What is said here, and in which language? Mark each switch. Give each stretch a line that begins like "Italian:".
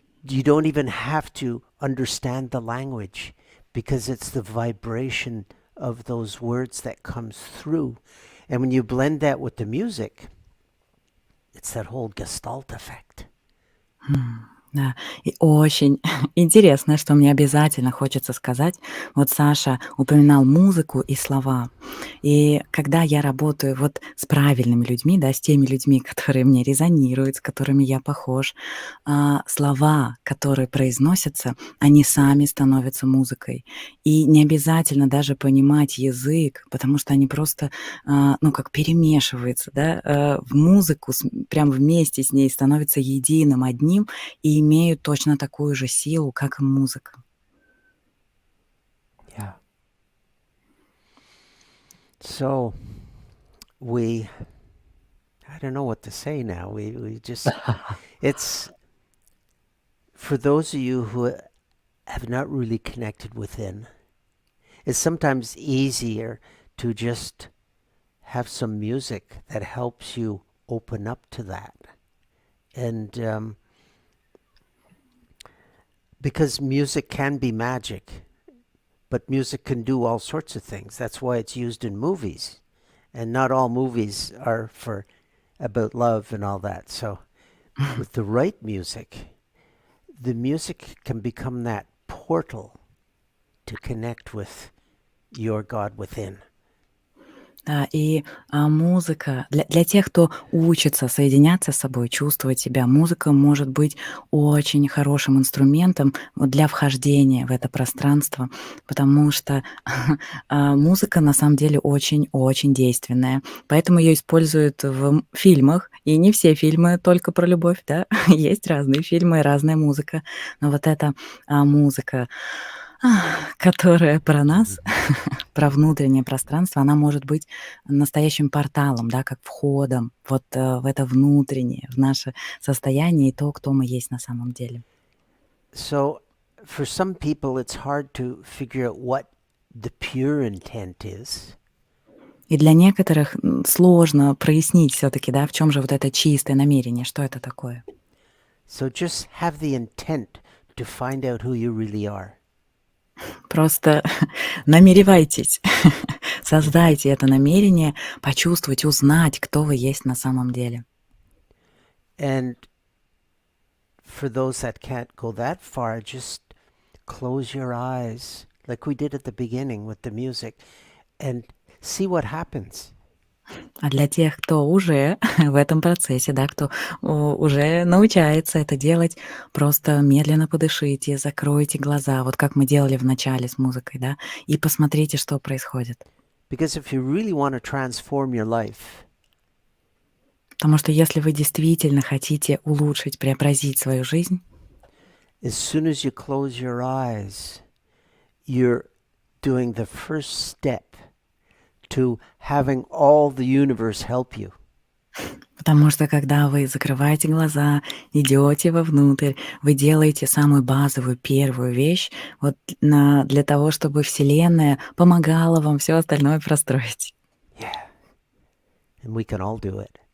English: You don't even have to understand the language because it's the vibration of those words that comes through. And when you blend that with the music, it's that whole gestalt effect.
Russian: Да, и очень интересно, что мне обязательно хочется сказать. Вот Саша упоминал музыку и слова. И когда я работаю вот с правильными людьми, да, с теми людьми, которые мне резонируют, с которыми я похож, слова, которые произносятся, они сами становятся музыкой. И не обязательно даже понимать язык, потому что они просто, как перемешиваются, да, в музыку, прям вместе с ней становятся единым, одним, и имеют точно такую же силу, как и музыка.
English: Yeah. So I don't know what to say now. We just, it's, for those of you who have not really connected within. It's sometimes easier to just have some music that helps you open up to that. And because music can be magic, but music can do all sorts of things. That's why it's used in movies. And not all movies are for about love and all that. So with the right music, the music can become that portal to connect with your God within.
Russian: Да, и, музыка для тех, кто учится соединяться с собой, чувствовать себя, музыка может быть очень хорошим инструментом вот для вхождения в это пространство, потому что, музыка на самом деле очень-очень действенная. Поэтому ее используют в фильмах, и не все фильмы только про любовь, да. Есть разные фильмы, разная музыка. Но вот эта, музыка, которая про нас, про внутреннее пространство, она может быть настоящим порталом, да, как входом вот, в это внутреннее, в наше состояние и то, кто мы есть на самом деле.
English: So for some people, it's hard to figure out what the pure intent is.
Russian: И для некоторых, сложно прояснить все таки да, в чем же вот это чистое намерение, что это такое.
English: So just have the intent to find out who you really are.
Russian: Просто намеревайтесь, создайте это намерение, почувствовать, узнать, кто вы есть на самом деле.
English: And for those that can't go that far, just close your eyes, like we did at the beginning with the music, and see what happens.
Russian: А для тех, кто уже в этом процессе, да, кто уже научается это делать, просто медленно подышите, закройте глаза, вот как мы делали в начале с музыкой, да, и посмотрите, что происходит.
English: Because if you really want to transform your life,
Russian: Потому что если вы действительно хотите улучшить, преобразить свою жизнь,
English: as soon as you close your eyes, you're doing the first step to having all the universe help you.
Russian: потому что когда вы закрываете глаза, идете вовнутрь, вы делаете самую базовую первую вещь вот для того, чтобы Вселенная помогала вам все остальное простроить.
English: Yeah. And we can all do it.